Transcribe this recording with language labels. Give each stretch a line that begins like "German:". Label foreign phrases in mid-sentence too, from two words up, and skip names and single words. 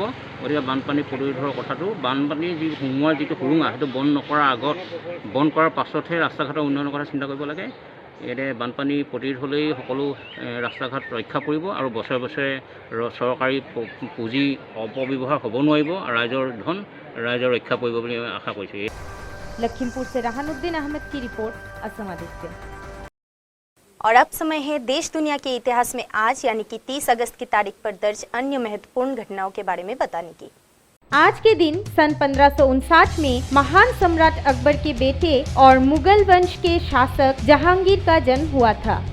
Assamese: গতিকে বানপানী প্ৰতিৰোধৰ কথাটো, বানপানীৰ যি সোমোৱাৰ যিটো সুৰুঙা, সেইটো বন্ধ নকৰাৰ আগত, বন্ধ কৰাৰ পাছতহে ৰাস্তা ঘাটৰ উন্নয়নৰ কথা চিন্তা কৰিব লাগে। এতিয়া বানপানী প্ৰতিৰোধ হ'লেই সকলো ৰাস্তা ঘাট ৰক্ষা পৰিব আৰু বছৰে বছৰে চৰকাৰী পুঁজি অপব্যৱহাৰ হ'ব নোৱাৰিব আৰু ৰাইজৰ ৰক্ষা পৰিব বুলি আমি আশা কৰিছোঁ।
Hindi: लखीमपुर से रहानुद्दीन अहमद की रिपोर्ट, असम आदित्य। और अब समय है देश दुनिया के इतिहास में आज यानी कि 30 अगस्त की तारीख पर दर्ज अन्य महत्वपूर्ण घटनाओं के बारे में बताने की। आज के दिन सन 1559 में महान सम्राट अकबर के बेटे और मुगल वंश के शासक जहांगीर का जन्म हुआ था।